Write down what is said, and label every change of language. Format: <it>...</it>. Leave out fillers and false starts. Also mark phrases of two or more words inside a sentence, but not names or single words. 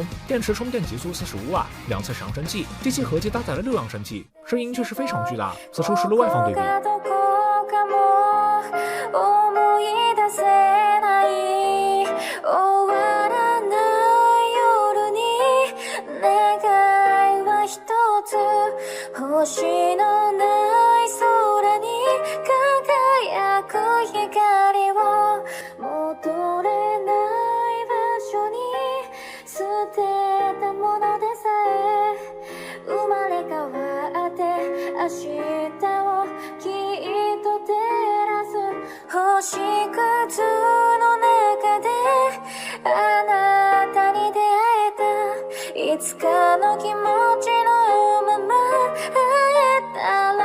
<zh>电池充电极速45瓦，两侧扬声器，机器合计搭载了6扬声器，声音却是非常巨大。此处是路外放对比。</zh> <ja>星のない空に輝く光を戻れない場所に捨てたものでさえ生まれ変わって明日をきっと照らす星屑の中であなたに出会えたいつかの気持ちのまま会えた</ja>